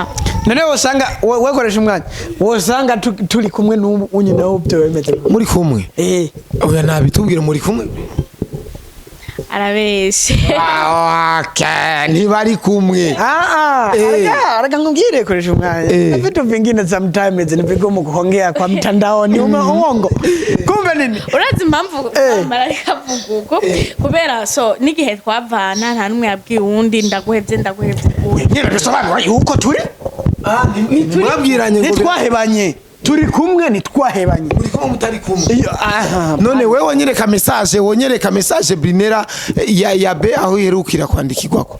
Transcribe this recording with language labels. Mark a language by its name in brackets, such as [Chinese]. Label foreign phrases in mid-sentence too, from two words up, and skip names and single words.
[Rundi] none wosanga wekoresha umwanya wosanga turi kumwe n'unye nawo byo bemeze muri kumwe oya nabitubwire muri kumwe arabeshe ntibari kumwe arega ngubwire koresha umwanya [Swahili] vitu vingine sometimes ni vigumu kuongea kwa mtandaoni uongo kumbe nini [Rundi] urazi impamvu marayika avuga kubera so n'igihe twavana nta numwe yabwiye uwundi ndaguhevye nyine bisobanura yuko turi mwabwiranye ngo twahebanye turi kumwe ntitwahebanye uri kumwe mutari kumwe none wewe wonyereka message Brinera ya be aho yerukira kwandikirwako